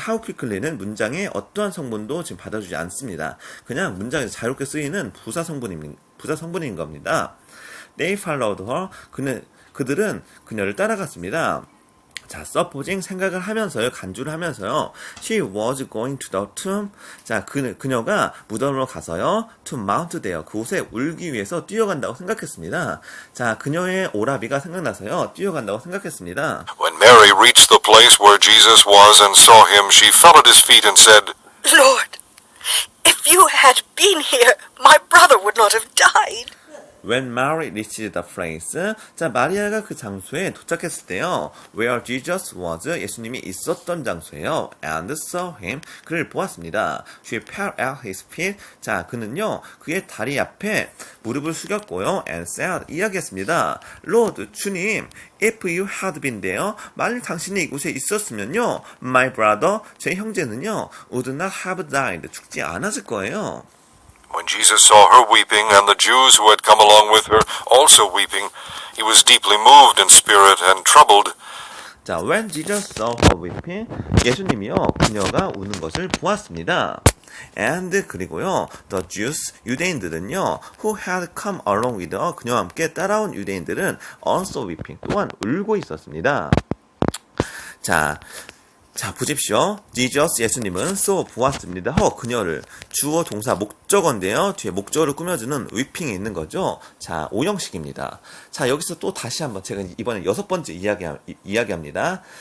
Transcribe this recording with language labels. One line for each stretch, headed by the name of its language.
Korean: How quickly는 문장의 어떠한 성분도 지금 받아주지 않습니다. 그냥 문장에서 자유롭게 쓰이는 부사 성분인 겁니다.
English: They followed her.
Korean: 그들은 그녀를 따라갔습니다. 자,
English: supposing
Korean: 생각을 하면서요, 간주를 하면서요.
English: She was going to the tomb.
Korean: 자, 그녀가 무덤으로 가서요,
English: to mount there.
Korean: 그곳에 울기 위해서 뛰어간다고 생각했습니다. 자, 그녀의 오라비가 생각나서요, 뛰어간다고 생각했습니다.
English: When Mary reached the place where Jesus was and saw him, she fell at his feet and said, Lord, if you had been here, my brother would not have died. When Mary reached the place.
Korean: 자, 마리아가 그 장소에 도착했을 때요.
English: Where Jesus was.
Korean: 예수님이 있었던 장소예요.
English: And saw him.
Korean: 그를 보았습니다.
English: She fell at his feet. 자, 그는요.
Korean: 그의 다리 앞에 무릎을 숙였고요.
English: And said.
Korean: 이야기했습니다.
English: Lord, 주님. If you had been there.
Korean: 만일 당신이 이곳에 있었으면요.
English: My brother.
Korean: 제 형제는요.
English: Would not have died.
Korean: 죽지 않았을 거예요.
English: When Jesus saw her weeping, and the Jews who had come along with her also weeping, he was deeply moved in spirit and troubled.
Korean: 자,
English: when Jesus saw her weeping,
Korean: 예수님이요, 그녀가 우는 것을 보았습니다.
English: And 그리고요, the Jews, 유대인들은요, who had come along with her,
Korean: 그녀와 함께 따라온 유대인들은
English: also weeping,
Korean: 또한 울고 있었습니다. 자, 보십시오.
English: Jesus,
Korean: 예수님은
English: saw,
Korean: 보았습니다. 그녀를 주어 동사 목적어인데요. 뒤에 목적어를 꾸며주는 weeping이 있는 거죠. 자, 오형식입니다. 자, 여기서 또 다시 한번 제가 이번에 6번째 이야기합니다.